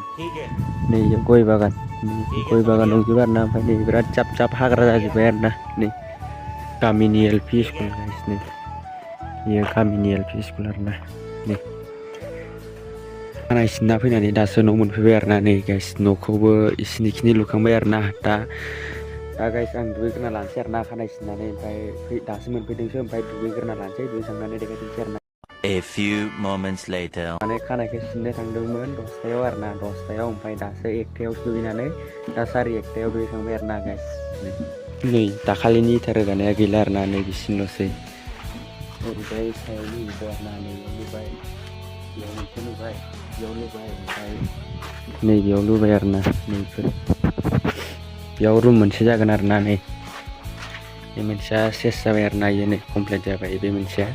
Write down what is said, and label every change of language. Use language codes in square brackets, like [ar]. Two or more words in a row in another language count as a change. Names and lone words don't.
[brx] नै गय बागान दंजोबो आरोना ओमफ्राय नै बिराद जाब जाब हाग्रा जाजोब्बाय आरोना नै गामिनि एलपि स्कुल गाइस नै बेयो गामिनि एलपि स्कुल आरोना नै खानाय सिनना फैनानै दासो न' मोनफैबाय आरोना नै गाइस न'खौबो इसिनिखिनि लुखांबाय आरोना दा गाइस आं दुगैग्रोना लानोसै आरोना खानाय सिननानै ओमफ्राय दासो मोनफैदोंसो ओमफ्राय दुगैग्रोना लानोसै दुगैखांनानै देखायफिनसै आरोना। [en] A few moments later. [brx] माने खानायखौ सिननो थांदोंमोन 10टायाव आरोना 10टायाव ओमफ्राय दासो 1टायाव दुगैनानै दा 1:30टायाव दुगैखांबाय आरोना गाइस। नै दाखालिनि इथा रोगानाया गैला आरोना नै बिसिनोल'सै। ओरैजाय सायाव लुबाय आरोना नैयाव लुबाय बेयाव मोनसे लुबाय बेयाव लुबाय ओमफ्राय नैबेयाव लुबाय आरोना नैफोर बेयाव रुम मोनसे जागोन आरोना नै बे मोनसेया सेस जाबाय आरोना इयो नै कमप्लिट जाबाय बे मोनसेया।